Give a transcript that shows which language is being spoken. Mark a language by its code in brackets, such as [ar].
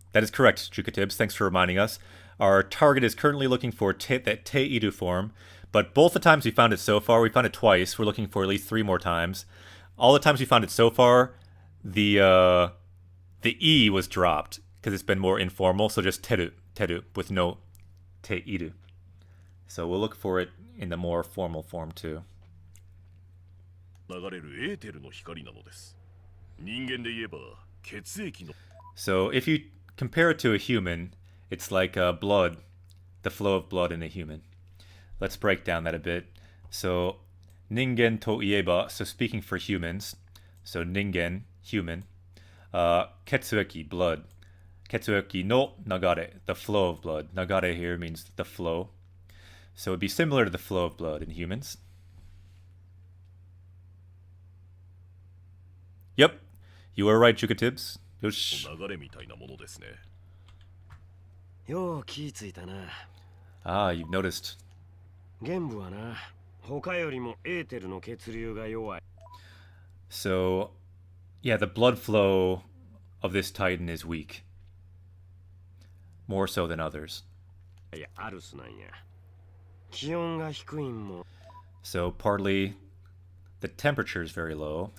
[en] That is correct, Jugatibs. Thanks for reminding us. Our target is currently looking for that Te Iru form, but both the times we found it so far, we found it twice. We're looking for at least 3 more times. All the times we found it so far, the E was dropped because it's been more informal, so just teru with no Te Iru. So we'll look for it in the more formal form too. [ja] 流れるエーテルの光なのです。人間で言えば血液の [en] So if you compare it to a human, it's like blood, the flow of blood in a human. Let's break down that a bit. So [ja] ningen to ieba, [en] so speaking for humans, so ningen, human, ketsueki, blood, [ja] ketsueki no nagare, [en] the flow of blood. Nagare here means the flow. So it'd be similar to the flow of blood in humans. Yep, you are right, Chukatibs. [ja] Yosh. 流れみたいなものですね。よう気ぃついたな。 [en] Ah, you've noticed. [ja] 玄武はな、他よりもエーテルの血流が弱い。 [en] So, yeah, the blood flow of this Titan is weak. More so than others. [ja] いや、アルスなんや。気温が低いんも。 [en] So, partly, the temperature is very low.